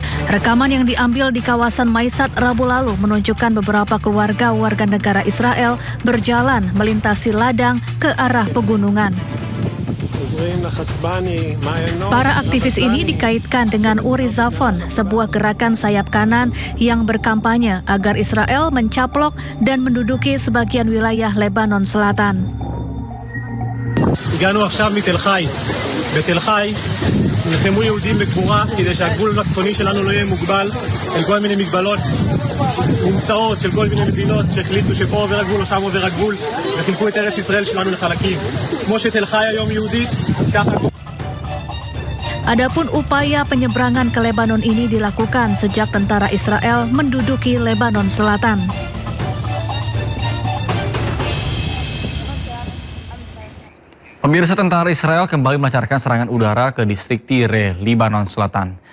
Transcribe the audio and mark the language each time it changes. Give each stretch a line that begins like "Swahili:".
Indonesian: Rekaman yang diambil di kawasan Maisat Rabu lalu menunjukkan beberapa keluarga warga negara Israel berjalan melintasi ladang ke arah pegunungan. Para aktivis ini dikaitkan dengan Uri Zafon, sebuah gerakan sayap kanan yang berkampanye agar Israel mencaplok dan menduduki sebagian wilayah Lebanon Selatan.
Hebrew: הגענו עכשיו מתל חי. בתל חי נלחמו יהודים בגבורה כדי שהגבול הצפוני שלנו לא יהיה מוגבל אל כל מיני מגבלות מומצאות של כל מיני מדינות שהחליטו שפה עובר הגבול או שם עובר הגבול וחילקו את ארץ ישראל שלנו לחלקים. כמו שתל חי היום יהודית, ככה...
Indonesian: Adapun upaya penyeberangan ke Lebanon ini dilakukan sejak tentara Israel menduduki Lebanon Selatan. Pemirsa, tentara Israel kembali melancarkan serangan udara ke distrik Tire, Lebanon Selatan.